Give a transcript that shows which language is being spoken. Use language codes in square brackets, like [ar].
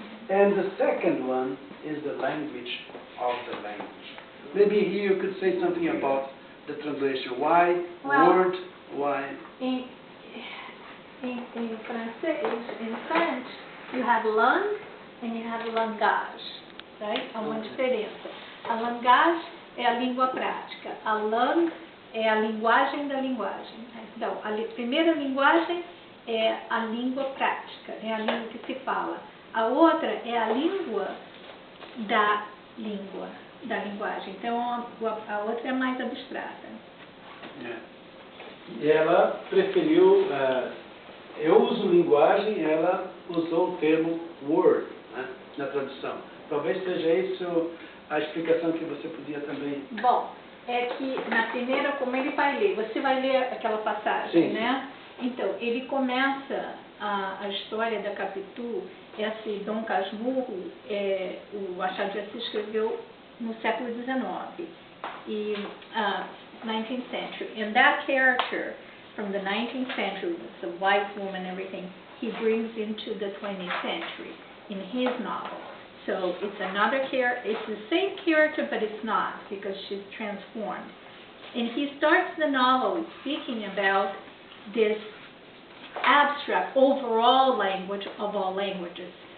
[en] And the second one is the language of the language. Maybe here you could say something about the translation. Why word? Why? In French, you have langue and you have langage, right? [pt] Há uma diferença. A langage é a língua prática. A langue é a linguagem da linguagem. Então, a primeira linguagem é a língua prática, é a língua que se fala. A outra é a língua da linguagem. Então, a outra é mais abstrata. E ela preferiu, eu uso linguagem, ela usou o termo word, na tradução. Talvez seja isso a explicação que você podia também... Bom, é que na primeira, como ele vai ler, você vai ler aquela passagem, sim, né? Então, ele começa a história da Capitu, esse Dom Casmurro, o Machado de Assis escreveu no século XIX, [en] 19th century. And that character from the 19th century, the white woman, everything, he brings into the 20th century in his novel. So it's another character, it's the same character, but it's not, because she's transformed. And he starts the novel speaking about this abstract, overall language of all languages.